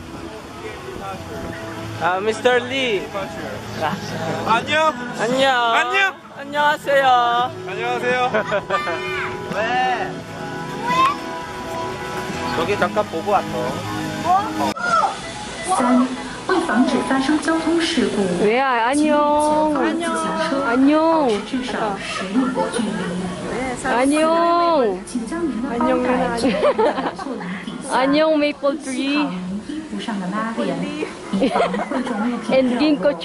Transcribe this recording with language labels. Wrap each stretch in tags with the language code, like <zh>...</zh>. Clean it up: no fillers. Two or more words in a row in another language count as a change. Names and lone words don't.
<ko>Mr. Lee. 안녕. 안녕. 안녕. 안녕하세요. 안녕하세요. 왜? 저기 잠깐 보고 왔어. 3.</ko> <zh>为防止发生交通事故，</zh> <ko>왜야, 안녕.</ko> <zh>自行车</zh> <ko>안녕.</ko> <zh>至少10米的距离。</zh> <ko>안녕.</ko> <zh>请将您的包袋系放在座椅底下，</zh> <ko>안녕, maple</ko> <zh>系好</zh> <en>tree.</en> <zh>您衣服上的拉链，以防会中物品</zh> <en>And</en> <zh>掉</zh> <en>ginkgo</en> <zh>落。</zh>